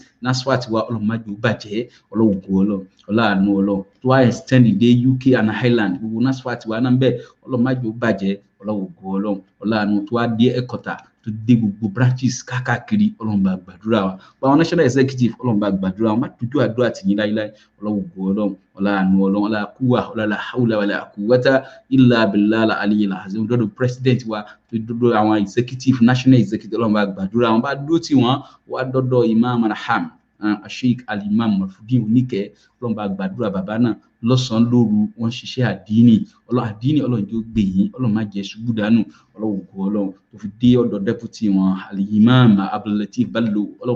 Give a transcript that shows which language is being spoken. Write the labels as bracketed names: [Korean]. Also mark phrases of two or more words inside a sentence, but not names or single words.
[Yoruba] Nasfat wa Ọlọ́run má jẹ́ ó bàjẹ́ Ọlọ́run ògo ọláàánú Ọlọ́run tó wá extend dé UK and Ireland gbogbo Nasfat wa náà bẹ́ẹ̀ Ọlọ́run má jẹ́ ó bàjẹ́ Ọlọ́run ògo ọláàánú tó wá dé ẹ̀kọ́ta tó dé gbogbo branches káàkiri Ọlọ́run bá gbàdúrà wa báwọn [English] national executive [Yoruba] Ọlọ́run bá gbàdúrà wa má dojú àdúrà tì yín láíláí Ọlọ́run ògo ọláàánú ọlá kúwà ọlá [Arabic] حول ولا قوة إلا بالله العلي العظيم [Yoruba] dọ́dọ̀ president wa dọ́dọ̀ àwọn [English] executive national executive [Yoruba] Ọlọ́run bá gbàdúrà wọn bá dúró tì wọ́n wá dọ́dọ̀ Imam Arham Sheikh Al-Imam Marfudin Oníkẹ́ Ọlọ́run bá gbàdúrà bàbá náà lọ́sàn-án lóru wọ́n ṣiṣẹ́ àdínì Ọlọ́run tó gbè yín Ọlọ́run má jẹ́ ṣubú dànù Ọlọ́run tó fi dé ọ̀dọ̀ deputy wọn Al-Imam Abdul-Lateef Bello Ọlọ́run